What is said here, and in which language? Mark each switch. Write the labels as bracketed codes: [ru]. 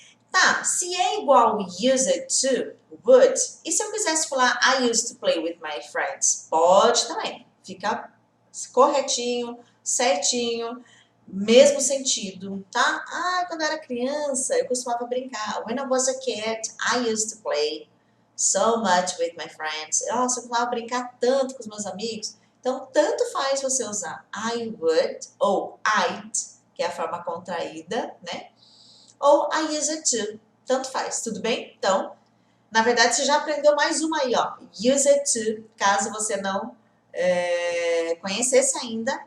[pt] Tá, se é igual used to, would, e se eu quisesse falar I used to play with my friends? Pode também, fica corretinho, certinho, mesmo sentido, tá? Quando eu era criança, eu costumava brincar. [en] When I was a kid, I used to play so much with my friends. [pt] Nossa, eu costumava brincar tanto com os meus amigos. Então, tanto faz você usar I would ou I'd, que é a forma contraída, né? Ou I use it to, tanto faz, tudo bem? Então, na verdade, você já aprendeu mais uma aí, ó. Use it to, caso você não conhecesse ainda.